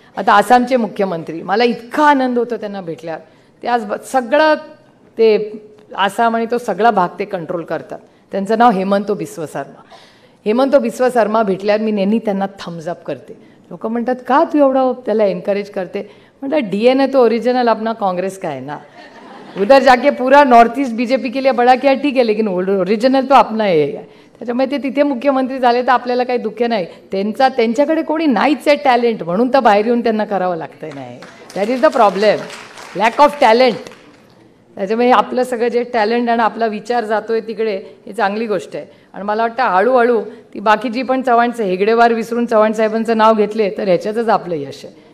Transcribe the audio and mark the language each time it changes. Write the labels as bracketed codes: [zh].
[mr] आता आसामचे मुख्यमंत्री, मला इतका आनंद होतो त्यांना भेटल्यावर. ते आज सगळं ते आसाम आणि तो सगळा भाग ते कंट्रोल करतात. त्यांचं नाव हेमंतो बिस्व शर्मा. हेमंतो बिस्व शर्मा भेटल्यावर मी नेहमी त्यांना थम्स अप करते. लोक म्हणतात का तू एवढा त्याला एनकरेज करते? [hi] मतलब डीएनए तो ओरिजिनल अपना कांग्रेस का है ना, उधर जाके पूरा नॉर्थ ईस्ट बीजेपी के लिए बड़ा किया ठीक है, लेकिन ओरिजिनल तो अपना [mr] हे आहे. त्याच्यामुळे ते तिथे मुख्यमंत्री झाले तर आपल्याला काही दुःख नाही. त्यांच्याकडे कोणी नाहीच आहे टॅलेंट, म्हणून तर बाहेर येऊन त्यांना करावं लागतंय. नाही, [en] That is the problem, lack of talent. [mr] त्याच्यामुळे आपलं सगळं जे टॅलेंट आणि आपला विचार जातोय तिकडे, ही चांगली गोष्ट आहे. आणि मला वाटतं हळूहळू ती बाकीची पण चव्हाणचं हेगडेवार विसरून चव्हाण साहेबांचं नाव घेतले तर ह्याच्यातच आपलं यश आहे.